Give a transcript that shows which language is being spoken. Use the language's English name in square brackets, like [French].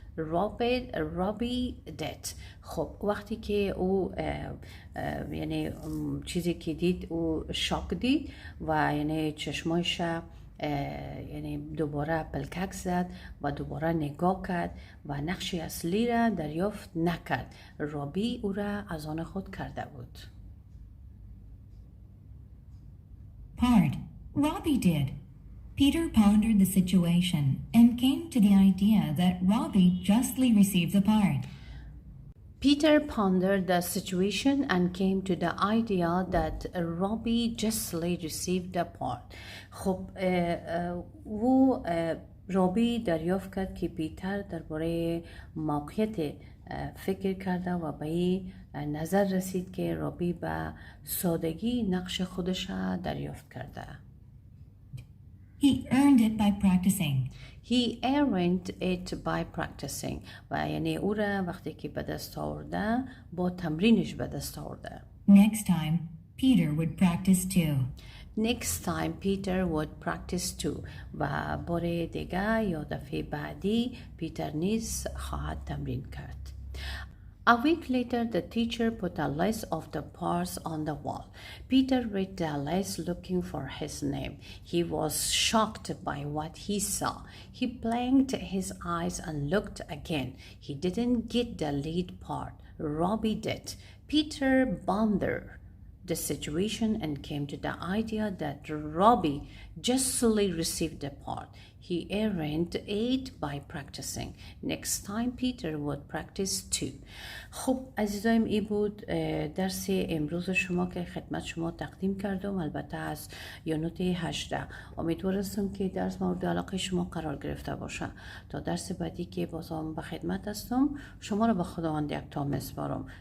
[English] Robbie did. [Persian] خب وقتی که او یعنی چیزی که دید او شاک دید و یعنی چشمایش یعنی دوباره پلکک زد و دوباره نگاه کرد و نقش اصلی را دریافت نکرد. رابی او را از آن خود کرده بود. [English] Part. Robbie did. Peter pondered the situation and came to the idea that Robbie justly received the part. Peter pondered the situation and came to the idea that Robbie justly received the part. [Persian] خب او رابی دریافت کرد که پیتر درباره موقعیت فکر کرده و به این نظر رسید که رابی به سادگی نقش خودش دریافت کرده. [English] He earned it by practicing. He earned it by practicing. [Persian] و یعنی او را وقتی که به دست آورده با تمرینش به دست آورده. [English] Next time, Peter would practice too. Next time Peter would practice too. [Persian] و بار دیگه یا دفعه بعدی پیتر نیز خواهد تمرین کرد. [English] A week later, the teacher put a list of the parts on the wall. Peter read the list looking for his name. He was shocked by what he saw. He blinked his eyes and looked again. He didn't get the lead part. Robbie did. Peter pondered the situation and came to the idea that Robbie justly received the part. He earned it by practicing. Next time Peter would practice too. [Persian] خب عزیزایم این بود درس امروز شما که خدمت شما تقدیم کردم، البته از یونت 18. امیدوار هستم که درس مورد علاقه شما قرار گرفته باشه. تا درس بعدی که بازم به خدمت هستم، شما رو به خداوند یکتا میسپارم.